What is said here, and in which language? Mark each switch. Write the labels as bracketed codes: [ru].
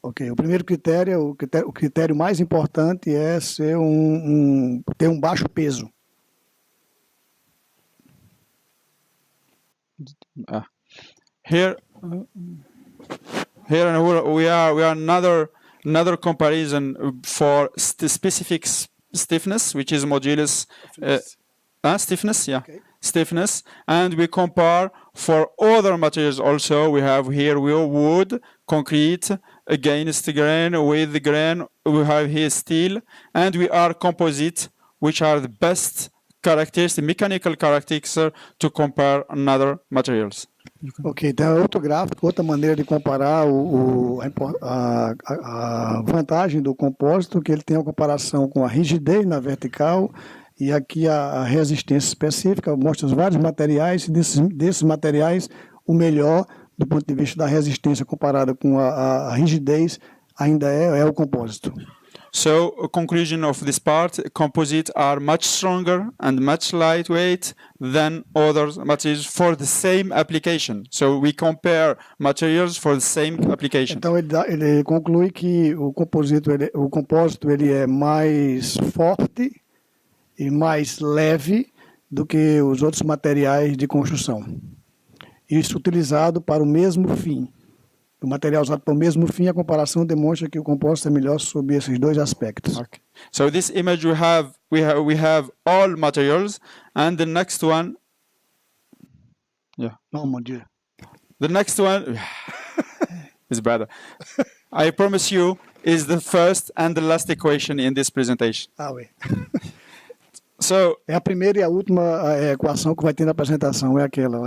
[pt] Ok, o primeiro critério, o critério mais importante é ser ter um baixo peso. [en] Here we are another comparison for specific stiffness, which is modulus stiffness, yeah, okay. Stiffness, and we compare for other materials also. We have here wood, concrete, against the grain, with the grain. We have here steel, and we are composite, which are the best characteristic, mechanical characteristics to compare another materials. [pt] Ok, então é outro gráfico, outra maneira de comparar a vantagem do compósito, que ele tem a comparação com a rigidez na vertical e aqui a resistência específica, mostra os vários materiais e desses materiais o melhor do ponto de vista da resistência comparada com a rigidez ainda é o compósito. [en] So, a conclusion of this part, composites are much stronger and much lightweight than other materials for the same application. So, we compare materials for the same application. [pt] Então, ele conclui que o compósito ele é mais forte e mais leve do que os outros materiais de construção. Isso utilizado para o mesmo fim. O material usado para o mesmo fim, a comparação demonstra que o compósito é melhor sob esses dois aspectos. [en] Okay. So this image we have all materials, and the next one, [pt] Não, [fr] mon Dieu. [en] the next one is better. I promise you, is the first and the last equation in this presentation. [fr] Ah, oui. [en] So [pt] É a primeira e a última equação que vai ter na apresentação, é aquela lá